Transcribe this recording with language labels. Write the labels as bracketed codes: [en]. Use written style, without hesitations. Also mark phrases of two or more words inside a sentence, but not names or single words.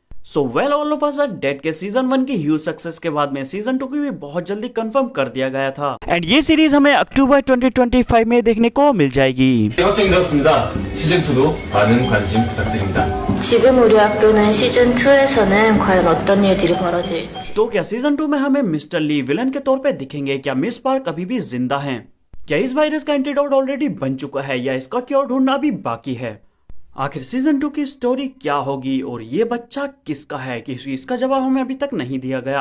[en] so well [hi] ऑल ऑफ अस आर डेड के सीजन 1 की [en] huge success [hi] के बाद में सीजन 2 की भी बहुत जल्दी कंफर्म कर दिया गया था एंड ये सीरीज हमें अक्टूबर 2025 में देखने को मिल जाएगी। [ko] 확정이 되었습니다. 시즌 2도 많은 관심 부탁드립니다. 지금 우리 학교는 시즌 2에서는 과연 어떤 일들이 벌어질지. [hi] तो क्या सीजन 2 में हमें मिस्टर ली विलन के तौर पे दिखेंगे? क्या मिस पार्क अभी भी जिंदा हैं? क्या इस वायरस का [en] antidote already [hi] बन चुका है या इसका क्योर ढूंढना अभी बाकी है? आखिर सीजन 2 की स्टोरी क्या होगी और ये बच्चा किसका है कि इसका जवाब हमें अभी तक नहीं दिया गया।